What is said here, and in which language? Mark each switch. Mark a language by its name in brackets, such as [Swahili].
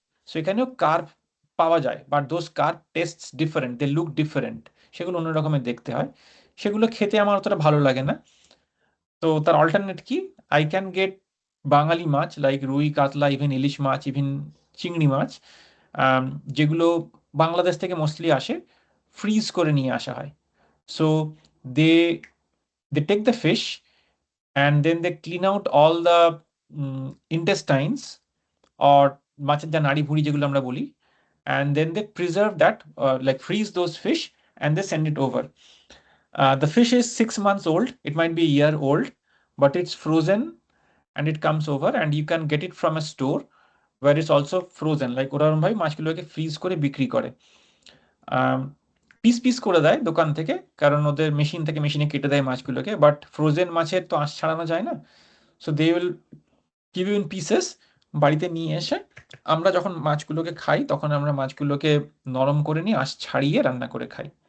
[Bangla] So এখানেও carp পাওয়া যায়, [English] but those carp tastes different, they look different, [Bangla] সেগুলো অন্য রকমের দেখতে হয়। সেগুলো খেতে আমার অতটা ভালো লাগে না। তো তার অল্টারনেট কি, [English] I can get [Bangla] Bangali much like রুই, কাতলা, ইভেন ইলিশ মাছ, ইভেন চিংড়ি মাছ, যেগুলো বাংলাদেশ থেকে মোস্টলি আসে, ফ্রিজ করে নিয়ে আসা হয়। [English] so they they take the fish and then they clean out all the intestines or [Bangla] মাছের যা নাড়ি ভুঁড়ি যেগুলো আমরা বলি, [English] and then they preserve that, like freeze those fish and they send it over. The fish is 6 months old, it might be a year old, but it's frozen and it comes over and you can get it from a store where it's also frozen, like [Bangla] ওরকম ভাবে মাছগুলোকে fridge করে বিক্রি করে। Piece piece করে দেয় দোকান থেকে, কারণ ওদের মেশিন থেকে মেশিনে কেটে দেয় মাছগুলোকে, বাট ফ্রোজেন মাছের তো আঁশ ছাড়ানো যায় না, [English] So they will give you in pieces. [Bangla] বাড়িতে নিয়ে এসে আমরা যখন মাছগুলোকে খাই তখন আমরা মাছগুলোকে নরম করে নিয়ে আঁশ ছাড়িয়ে রান্না করে খাই।